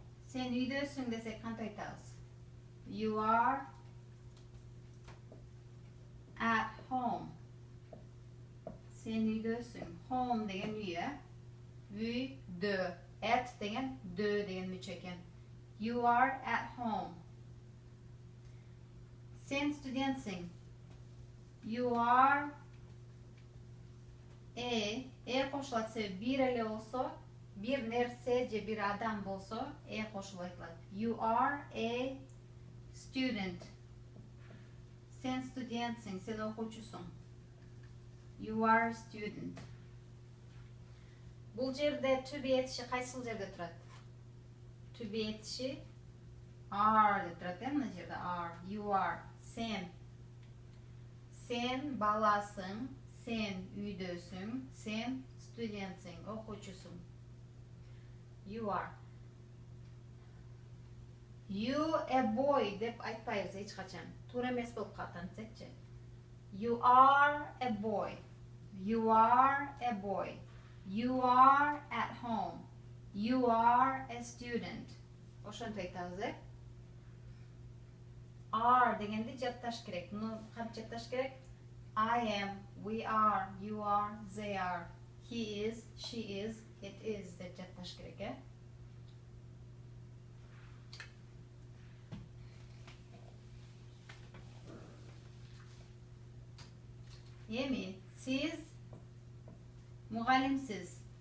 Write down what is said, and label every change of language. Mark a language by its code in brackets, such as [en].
[ky] Sen үйдөсүң десек кантип айтабыз? [en] You are at home. [ky] Sen үйдөсүң. Home деген үй, Үйдө. At деген дө деген мүчө экен. [en] You are at home. [ky] Sen студентсиң. [en] You are [ky] кошулат себеби бир эле болсо, бир нерсе же бир адам болсо кошулуп айтылат. [en] You are a student. [ky] Sen студентсиң, сен окуучусуң. [en] You are a student. [ky] Бул жерде to be этиши кайсыл жерде турат? To be этиши are деп турат, мына жерде are. [en] You are. [ky] Sen. Sen баласың, sen үйдөсүң, sen студентсиң, окуучусуң. [en] You are. You a boy [ky] деп айтпайбыз эч качан. Туура эмес болуп калат антсекчи. [en] You are a boy. You are a boy. You are at home. You are a student. [ky] Ошентип айтабыз, Are дегенди жатташ керек. Муну кантип жатташ керек? [en] I am, we are, you are, they are. He is, she is, it is [ky] деп жатташ керек, Эми, сиз мугалимсиз.